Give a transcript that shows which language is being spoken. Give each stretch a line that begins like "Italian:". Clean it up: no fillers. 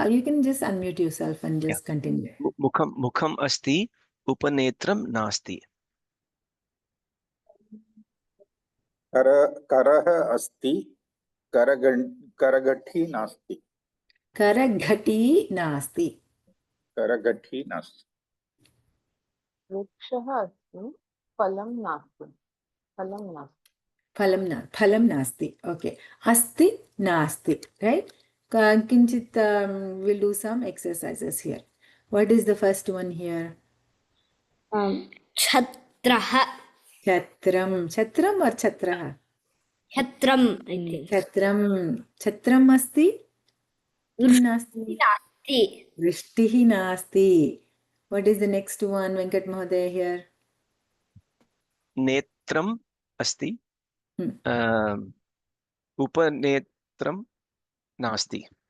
English: You can just unmute yourself and just continue.
Sanskrit: मुखम् अस्ति उपनेत्रं नास्ति करः अस्ति करगठी नास्ति Karaghati nasti. करगठी नास्ति वृक्षः अस्ति फलं नास्ति. फलं नास्ति. Phalam nasti.
English: Okay.
Sanskrit: Asti nasti.
English: Right? Kinchit, we'll do some exercises here. What is the first one here?
Sanskrit: छत्रः Chatram. Chatram or chatraha? छत्रम्
English: I think
Sanskrit: Chatram asti. Kim nasti? नास्ति Vrishtihi nasti.
English: What is the next one, Venkat Mahoday here?
Sanskrit: नेत्रम् अस्ति उपनेत्रं नास्ति